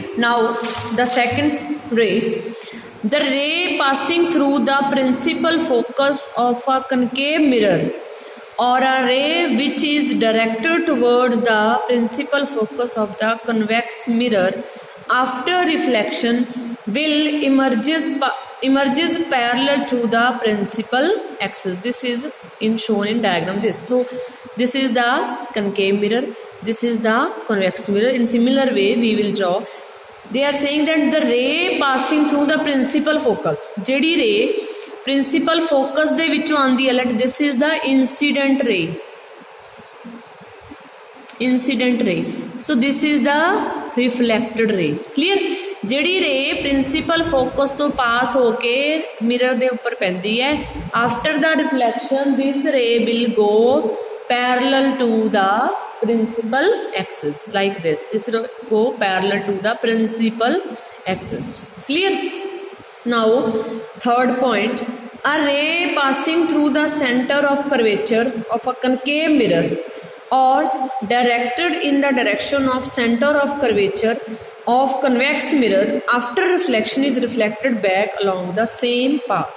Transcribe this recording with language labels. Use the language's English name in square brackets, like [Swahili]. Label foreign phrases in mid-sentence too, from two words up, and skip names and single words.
[English] Now the second ray, the ray passing through the principal focus of a concave mirror or a ray which is directed towards the principal focus of the convex mirror after reflection will emerges parallel to the principal axis. This is shown in diagram this. So this is the concave mirror, this is the convex mirror. In similar way we will draw. They are saying that the ray passing through the principal focus, [Punjabi] ਜਿਹੜੀ ray principal focus ਦੇ ਵਿੱਚੋਂ ਆਉਂਦੀ ਹੈ, [English] let this is the incident ray, incident ray. So this is the reflected ray. [Punjabi] Clear? ਜਿਹੜੀ [English] ray principal focus [Punjabi] ਤੋਂ pass ਹੋ ਕੇ mirror ਦੇ ਉੱਪਰ ਪੈਂਦੀ ਹੈ, [English] after the reflection this ray will go parallel to the principal axis like this. This will go parallel to the principal axis. Clear? Now third point, a ray passing through the center of curvature of a concave mirror or directed in the direction of center of curvature of convex mirror after reflection is reflected back along the same path.